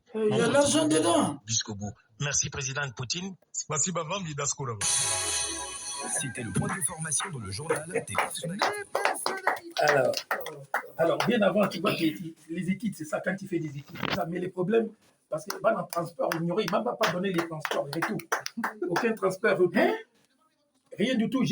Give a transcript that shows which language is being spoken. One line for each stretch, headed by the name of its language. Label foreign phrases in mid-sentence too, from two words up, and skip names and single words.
French: y a l'argent dedans. Jusqu'au bout. Merci, président Poutine.
Russian: Спасибо вам и до скорого.
French: C'était le point d'information dans le journal des Alors, bien avant, tu vois que les études, c'est ça, quand tu fais des études, c'est ça. Mais les problèmes, parce que dans le transport, il ne m'a pas donné les transports et tout. Aucun transport retour. Hein? Rien du tout.